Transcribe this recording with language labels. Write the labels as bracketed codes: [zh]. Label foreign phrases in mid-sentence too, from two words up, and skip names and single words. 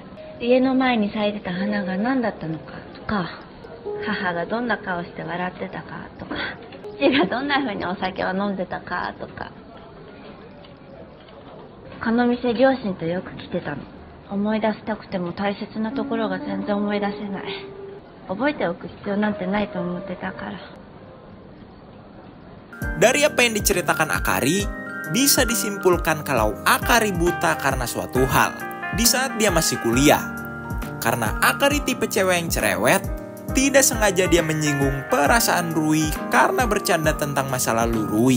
[ja] 家の前に咲いてた花が何だったのかとか、母がどんな顔して笑ってたかとか、父がどんな風にお酒を飲んでたかとか。この店両親とよく来てたの。思い出したくても大切なところが全然思い出せない。覚えておく必要なんてないと思ってたから。 [id] Dari apa yang diceritakan Akari, bisa disimpulkan kalau Akari buta karena suatu hal di saat dia masih kuliah. Karena Akari tipe cewek yang cerewet, tidak sengaja dia menyinggung perasaan Rui karena bercanda tentang masa lalu Rui.